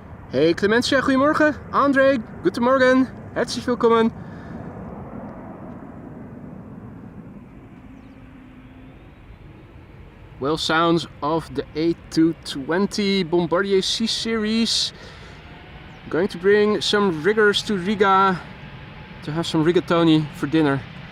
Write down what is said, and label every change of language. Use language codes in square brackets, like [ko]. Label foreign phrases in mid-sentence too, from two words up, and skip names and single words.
[nl] Hey Clementia, goedemorgen. [de] André, guten Morgen. Herzlich willkommen. [en] Well sounds of the A220 Bombardier C-Series. Going to bring some riggers to Riga to have some rigatoni for dinner.